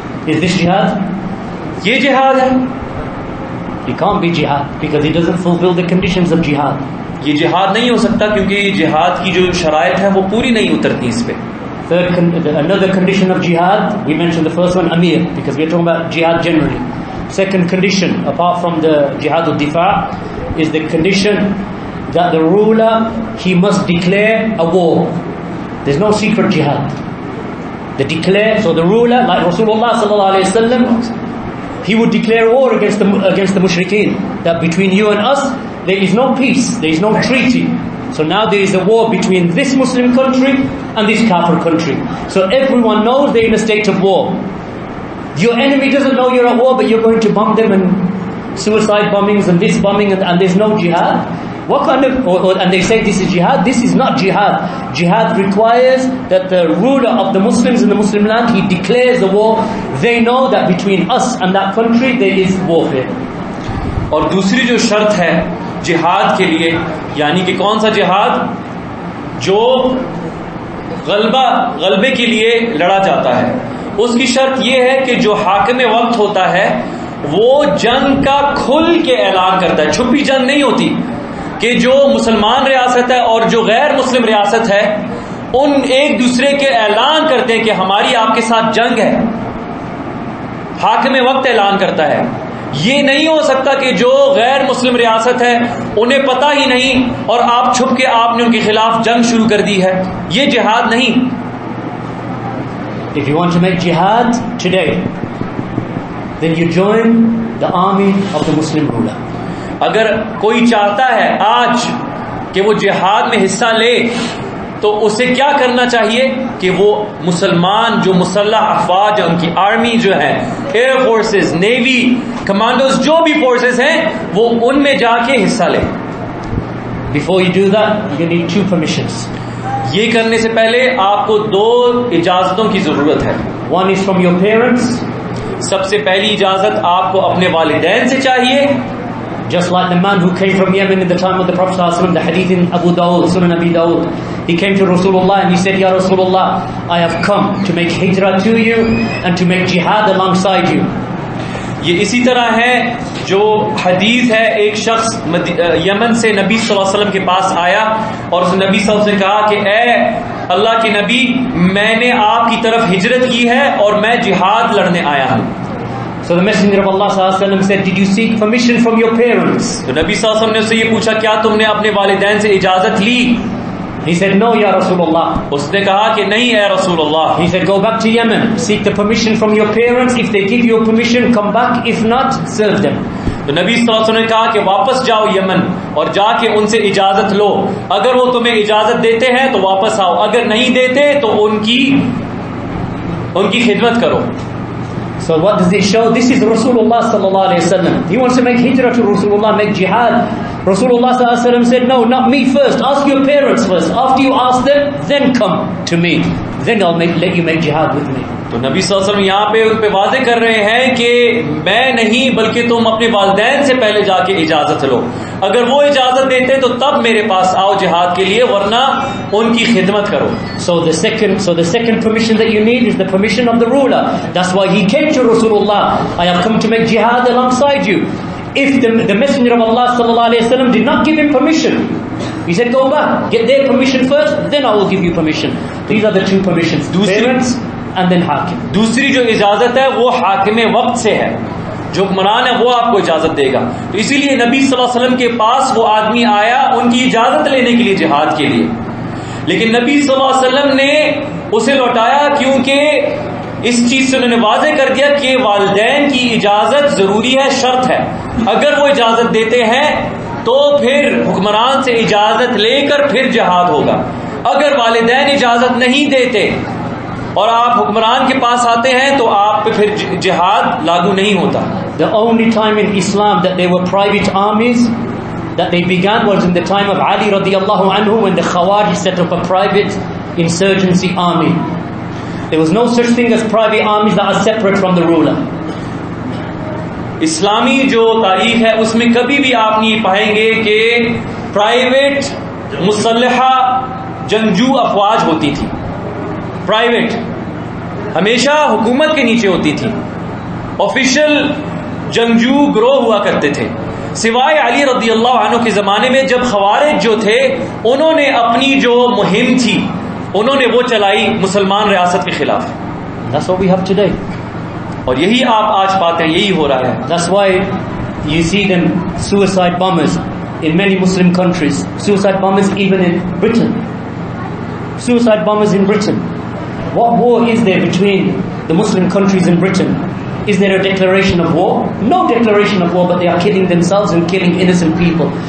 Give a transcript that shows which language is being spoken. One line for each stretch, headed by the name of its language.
English: Is this jihad?
Urdu: یہ جہاد ہے.
English: It can't be jihad because it doesn't fulfill the conditions of jihad.
Urdu: یہ جہاد نہیں ہو سکتا کیونکہ جہاد کی جو شرائط ہے وہ پوری نہیں اترتی اس پہ.
English: Another condition of jihad, we mentioned the first one, amir, because we're talking about jihad generally. Second condition, apart from the jihad al-difa, is the condition that the ruler, he must declare a war. There's no secret jihad. They declare, so the ruler, like Rasulullah sallallahu alaihi wasallam, he would declare war against the mushrikeen, that between you and us there is no peace, there is no treaty. So now there is a war between this Muslim country and this Kafir country. So everyone knows they're in a state of war. Your enemy doesn't know you're at war, but you're going to bomb them, and suicide bombings and this bombing, and there's no jihad. What kind of, and they say this is jihad. This is not jihad. Jihad requires that the ruler of the Muslims in the Muslim land, he declares the war. They know that between us and that country there is warfare.
Urdu: اور دوسری جو شرط ہے جہاد کے لیے, یعنی کہ کون سا جہاد, جو غلبے کے لیے لڑا جاتا ہے, اس کی شرط یہ ہے کہ جو حاکم وقت ہوتا ہے وہ جنگ کا کھل کے اعلان کرتا ہے, چھپی جنگ نہیں ہوتی کہ جو مسلمان ریاست ہے اور جو غیر مسلم ریاست ہے ان ایک دوسرے کے اعلان کرتے ہیں کہ ہماری آپ کے ساتھ جنگ ہے. حاکم وقت اعلان کرتا ہے. یہ نہیں ہو سکتا کہ جو غیر مسلم ریاست ہے انہیں پتہ ہی نہیں اور آپ چھپ کے آپ نے ان کے خلاف جنگ شروع کر دی ہے. یہ جہاد نہیں.
English: If you want to make jihad today, then you join the army of the Muslim ruler.
Urdu: اگر کوئی چاہتا ہے آج کہ وہ جہاد میں حصہ لے تو اسے کیا کرنا چاہیے کہ وہ مسلمان جو مسلح افواج ان کی آرمی جو ہے, ایئر فورسز, نیوی, کمانڈوز, جو بھی فورسز ہیں وہ ان میں جا کے حصہ لے.
English: Before you do that, you need 2 permissions.
Urdu: یہ کرنے سے پہلے آپ کو 2 اجازتوں کی ضرورت ہے.
English: One is from your parents.
Urdu: سب سے پہلی اجازت آپ کو اپنے والدین سے چاہیے.
English: Just like the man who came from Yemen in the time of the Prophet ﷺ, the hadith in Abu Dawud, Sunan Abi Dawud, he came to Rasulullah and he said, Ya Rasulullah, I have come to make hijrah to you and to make jihad alongside you.
Urdu: یہ اسی طرح ہے جو حدیث ہے, ایک شخص یمن سے نبی صلی اللہ علیہ وسلم کے پاس آیا اور اس نبی صلی اللہ علیہ وسلم نے کہا کہ اے اللہ کے نبی, میں نے آپ کی طرف ہجرت کی ہے اور میں جہاد لڑنے آیا ہوں.
English: So the Messenger of Allah sallallahu alaihi wasallam said, did you seek permission from your parents?
Urdu: تو نبی صلی اللہ علیہ وسلم نے اس سے یہ پوچھا, کیا تم نے اپنے والدین سے اجازت لی؟
English: He said, no, Ya Rasulullah.
Urdu: اس نے کہا کہ نہیں اے رسول اللہ.
English: He said, go back to Yemen, seek the permission from your parents. If they give you permission, come back. If not, serve them.
Urdu: تو نبی صلی اللہ علیہ وسلم نے کہا کہ واپس جاؤ یمن اور جا کے ان سے اجازت لو. اگر وہ تمہیں اجازت دیتے ہیں تو واپس آؤ, اگر نہیں دیتے تو ان کی خدمت کرو.
English: So what does this show? This is Rasulullah sallallahu alaihi wasallam. He wants to make hijrah to Rasulullah, make jihad. Rasulullah sallallahu alaihi wasallam said, no, not me first. Ask your parents first. After you ask them, then come to me. Then I'll let you make jihad with me.
Urdu: تو نبی صلی اللہ علیہ وسلم یہاں پہ ان پہ واضح کر رہے ہیں کہ میں نہیں بلکہ تم اپنے والدین سے پہلے جا کے اجازت لو. اگر وہ اجازت دیتے تو تب میرے پاس آؤ جہاد کے لیے, ورنہ ان کی خدمت کرو.
English: So the second permission that you need is the permission of the ruler. That's why he came to Rasulullah. I have come to make jihad alongside you. If the Messenger of Allah sallallahu alaihi wasallam did not give him permission, he said, go back, get their permission first, then I will give you permission. These are the two permissions, parents and then hakim.
Urdu: دوسری جو اجازت ہے وہ حاکم وقت سے ہے, جو حکمران ہے وہ آپ کو اجازت دے گا. تو اسی لیے نبی صلی اللہ علیہ وسلم کے پاس وہ آدمی آیا ان کی اجازت لینے کے لیے جہاد کے لیے, لیکن نبی صلی اللہ علیہ وسلم نے اسے لوٹایا, کیونکہ اس چیز سے انہوں نے واضح کر دیا کہ والدین کی اجازت ضروری ہے, شرط ہے. اگر وہ اجازت دیتے ہیں تو پھر حکمران سے اجازت لے کر پھر جہاد ہوگا. اگر والدین اجازت نہیں دیتے اور آپ حکمران کے پاس آتے ہیں تو آپ پہ پھر جہاد لاگو نہیں ہوتا.
English: The only time in Islam that there were private armies that they began was in the time of Ali radiallahu anhu, when the Khawarij set up a private insurgency army. There was no such thing as private armies that are separate from the ruler.
Urdu: اسلامی جو تاریخ ہے اس میں کبھی بھی آپ نہیں پائیں گے کہ پرائیویٹ مسلحہ جنگجو افواج ہوتی تھی. پرائیویٹ ہمیشہ حکومت کے نیچے ہوتی تھی. آفیشل جنگجو گروہ ہوا کرتے تھے, سوائے علی رضی اللہ عنہ کے زمانے میں جب خوارج جو تھے انہوں نے اپنی جو مہم تھی انہوں نے وہ چلائی مسلمان ریاست کے خلاف.
English: That's what we have today.
Urdu: اور یہی آپ آج پاتے ہیں, یہی ہو رہا ہے.
English: That's why you see them suicide bombers in many Muslim countries. Suicide bombers even in Britain. Suicide bombers in Britain. What war is there between the Muslim countries in Britain? Is there a declaration of war? No declaration of war, but they are killing themselves and killing innocent people.